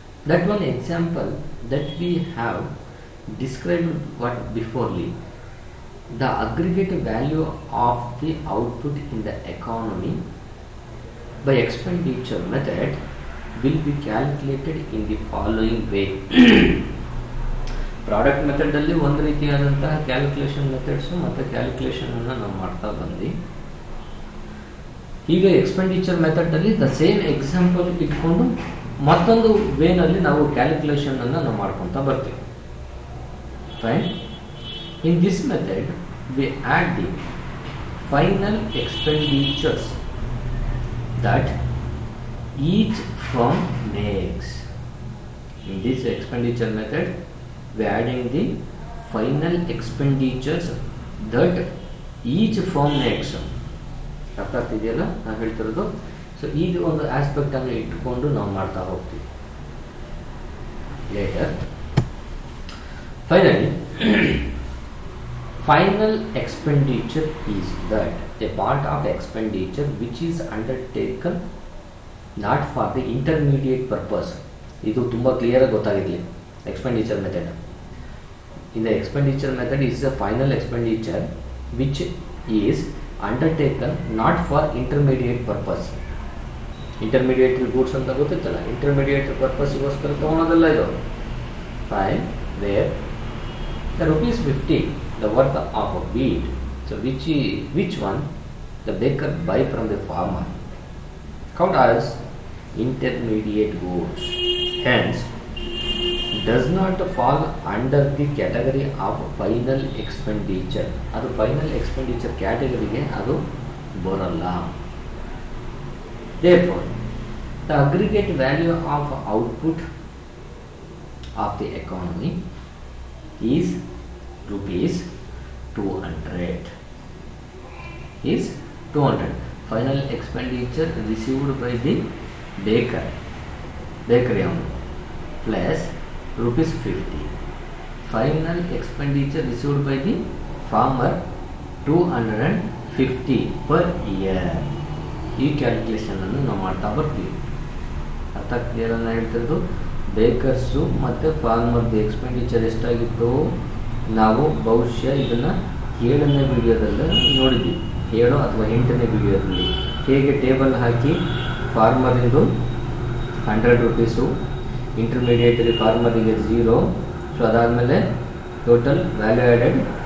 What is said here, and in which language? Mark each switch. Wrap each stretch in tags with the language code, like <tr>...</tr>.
<en>That one example that we have described what beforely, the aggregate value of the output in the economy by expenditure method will be calculated in the following way.</en> <kn>Product ಮೆಥಡಲ್ಲಿ ಒಂದು ರೀತಿಯಾದಂತಹ calculation methods ಮತ್ತು ಕ್ಯಾಲ್ಕುಲೇಷನನ್ನು ನಾವು ಮಾಡ್ತಾ ಬಂದು, ಈಗ expenditure ಮೆಥಡಲ್ಲಿ the same example ಇಟ್ಕೊಂಡು ಮತ್ತೊಂದು ವೇನಲ್ಲಿ ನಾವು ಕ್ಯಾಲ್ಕುಲೇಷನನ್ನು ನಾವು ಮಾಡ್ಕೊತಾ ಬರ್ತೀವಿ. Fine.</kn> <en>In this method we add the final expenditures that each firm makes. In this expenditure method we are adding the final expenditures that each firm makes.</en> <kn>ಅರ್ಥ ಆಗ್ತಿದೆಯಲ್ಲ ನಾವು ಹೇಳ್ತಿರೋದು. So ಇದು ಒಂದು ಆಸ್ಪೆಕ್ಟ್ ಅನ್ನು ಇಟ್ಕೊಂಡು ನಾವು ಮಾಡ್ತಾ ಹೋಗ್ತೀವಿ.</kn> <en>Later finally final expenditure is that a part of expenditure which is undertaken not for the intermediate purpose.</en> <kn>ಇದು ತುಂಬ ಕ್ಲಿಯರ್ ಆಗಿ ಗೊತ್ತಾಗಿರಲಿ.</kn> <en>Expenditure method. In the expenditure method is a final expenditure which is undertaken not for intermediate purpose.</en> <kn>Intermediate goods ಅಂತ ಗೊತ್ತಿತ್ತಲ್ಲ, intermediate purpose ಗೋಸ್ಕರ ತಗೊಳ್ಳೋದಲ್ಲ ಇದು.</kn> <en>Fine. Where the ₹50 the worth of a wheat, so which one the baker buy from the farmer, count as intermediate goods, hence does not fall under the category of final expenditure.</en> <kn>ಅದು final expenditure ಕ್ಯಾಟಗರಿಗೆ ಅದು ಬರಲ್ಲ.</kn> <en>Therefore, the aggregate value of output of the economy is ₹200. Is 200. Final expenditure received by the bakery owner plus ₹50. Final expenditure received by the farmer 250 per year.</en> <kn>ಈ calculation ಅನ್ನು ನಾವು ಮಾಡ್ತಾ ಬರ್ತೀವಿ. ಅರ್ಥ clear ಅನ್ನ ಹೇಳ್ತಿರೋದು. ಬೇಕರ್ಸು ಮತ್ತು ಫಾರ್ಮರ್ದು ಎಕ್ಸ್ಪೆಂಡಿಚರ್ ಎಷ್ಟಾಗಿತ್ತು ನಾವು ಬಹುಶಃ ಇದನ್ನು 7ನೇ ವಿಡಿಯೋದಲ್ಲಿ ನೋಡಿದ್ವಿ. 7 ಅಥವಾ 8ನೇ ವಿಡಿಯೋದಲ್ಲಿ ಹೇಗೆ ಟೇಬಲ್ ಹಾಕಿ ಫಾರ್ಮರಿಂದು ₹100, ಇಂಟರ್ಮೀಡಿಯೇಟರಿ ಫಾರ್ಮರಿಗೆ 0. ಸೊ ಅದಾದಮೇಲೆ ಟೋಟಲ್ ವ್ಯಾಲ್ಯೂ ಆ್ಯಡೆಡ್</kn>